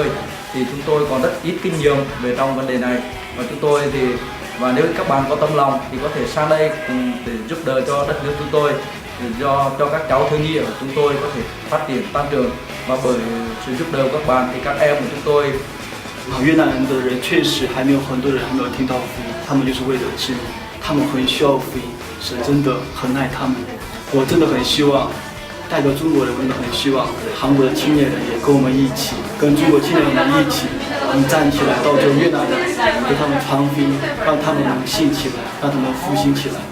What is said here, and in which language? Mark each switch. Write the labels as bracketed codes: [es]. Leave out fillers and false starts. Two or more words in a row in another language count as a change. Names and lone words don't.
[vi] Thì chúng tôi còn rất ít kinh nghiệm về trong vấn đề này và chúng tôi thì và nếu các bạn có tâm lòng thì có thể sang đây để giúp đỡ cho đất nước chúng tôi, để cho các cháu thiếu nhi ở chúng tôi có thể phát triển tăng trưởng và bởi sự giúp đỡ của các bạn thì các em của chúng tôi [zh] 越南人的人确实还没有很多人还没有听到福音，他们就是为了知名，他们很需要福音，神真的很爱他们。我真的很希望，代表中国人，我真的很希望韩国的青年人也跟我们一起，跟中国青年人一起，我们站起来，到这越南人，给他们传福音，让他们信起来，让他们复兴起来。